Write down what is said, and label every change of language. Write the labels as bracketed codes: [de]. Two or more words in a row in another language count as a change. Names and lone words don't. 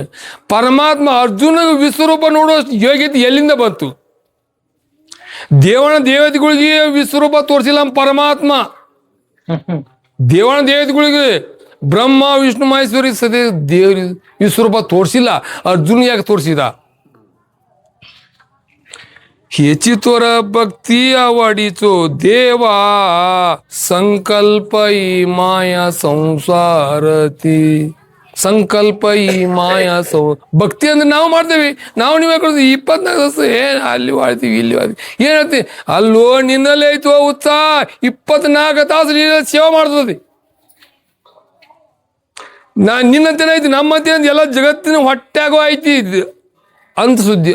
[kn] ಪರಮಾತ್ಮ ಅರ್ಜುನ ವಿಶ್ವರೂಪ ನೋಡೋ ಯೋಗ್ಯತೆ ಎಲ್ಲಿಂದ ಬಂತು? ದೇವತೆಗಳಿಗೆ ವಿಶ್ವರೂಪ ತೋರಿಸಿಲ್ಲ ಪರಮಾತ್ಮ. ದೇವತೆಗಳಿಗೆ ಬ್ರಹ್ಮ ವಿಷ್ಣು ಮಹೇಶ್ವರಿ ಸದೇ ದೇವ್ರ ವಿಶ್ವರೂಪ ತೋರಿಸಿಲ್ಲ, ಅರ್ಜುನ್ ಯಾಕೆ ತೋರಿಸಿದ? [mr] ह्याची तोर भक्ती आवडीचो देवा, संकल्प ही माया ಸಂಸಾರತಿ. [kn] ಸಂಕಲ್ಪ ಈ ಮಾಯಾ ಭಕ್ತಿ ಅಂದ್ರೆ ನಾವು ಮಾಡ್ತೇವಿ. ನೀವು ಯಾಕಂದ್ರೆ 24 ತಾಸು ಅಲ್ಲಿ ಮಾಡ್ತೀವಿ ಇಲ್ಲಿ ಮಾಡ್ತೀವಿ ಏನ್ ಹೇಳ್ತೀವಿ? ಅಲ್ಲೋ ನಿನ್ನಲ್ಲೇ ಐತೋ ಉತ್ಸಾಹ, 24 ತಾಸು ನಿನ್ನ ಸೇವೆ ಮಾಡ್ತದೆ. ನಿನ್ನಂತೇನೆ ಐತಿ, ನಮ್ಮಂತೆ ಎಲ್ಲ ಜಗತ್ತಿನ ಹೊಟ್ಟ್ಯಾಗೋ ಐತಿ ಅಂತ ಸುದ್ದಿ.